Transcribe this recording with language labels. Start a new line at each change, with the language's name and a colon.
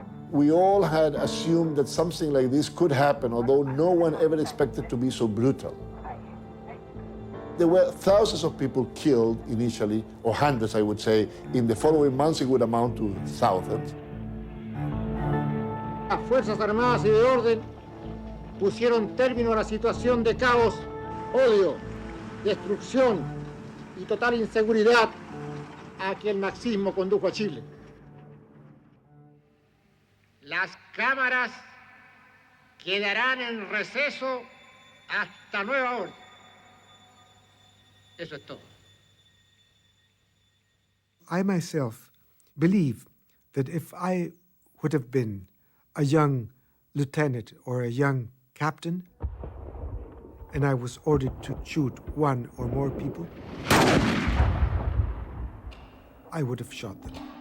English: We all had assumed that something like this could happen, although no one ever expected to be so brutal. There were thousands of people killed initially, or hundreds, I would say. In the following months, it would amount to thousands.
Spanish: Las Fuerzas Armadas y de Orden pusieron término a la situación de caos, odio, destrucción y total inseguridad a que el marxismo condujo a Chile. Las cámaras quedarán en receso hasta nueva orden. Eso es todo.
English: I myself believe that if I would have been a young lieutenant or a young captain, and I was ordered to shoot one or more people, I would have shot them.